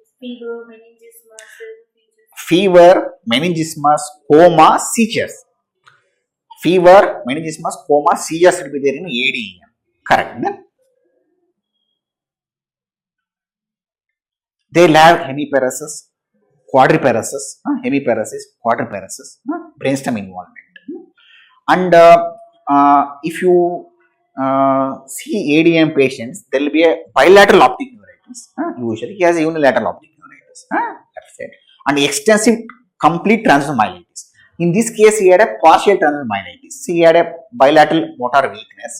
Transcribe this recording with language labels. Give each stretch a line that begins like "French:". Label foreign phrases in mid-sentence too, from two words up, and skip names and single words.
English: fever, meningismus, coma, seizures. Fever, meningismus, coma, seizures will be there in ADEM. Correct. Then they'll have hemiparesis, quadriparesis, quadriparesis, brainstem involvement. And if you see ADM patients, there will be a bilateral optic neuritis. Usually, he has a unilateral optic neuritis, left side, and extensive complete transverse myelitis. In this case, he had a partial transverse myelitis. He had a bilateral motor weakness.